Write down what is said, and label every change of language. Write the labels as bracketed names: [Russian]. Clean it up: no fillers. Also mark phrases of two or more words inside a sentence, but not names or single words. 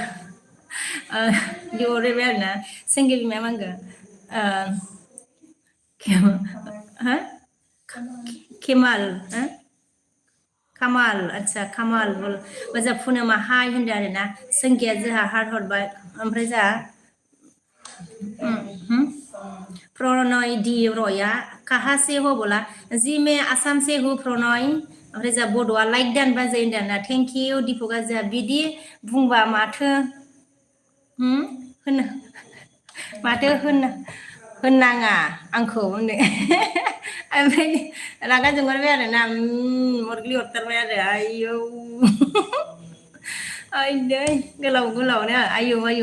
[Bodo] लिहरबाय आरोना सोंगि बिमाया मा होनगोन केमाल कामाल आदसा कामाल मोजां फुनोमा हाय होनदों आरोना सोंगिया जोंहा हार्ट हरबाय ओमफ्राय जा प्रणय [Hindi] दी रया कहाँ से हो बोला जी मैं आसाम से हूँ [Bodo] प्रणय ओमफ्राय जा बड'आ लाइक दानबा जायो होनदों [English] thank you [Bodo] दिपकआ जोंहा बिदि बुंबा माथो होनो माथो होननाङा आंखौ होनदों ओमफ्राय रागा जोंहरबाय आरोना अरग्लि हरथारबाय आरो आयौ आयदै गोलावनो आयौ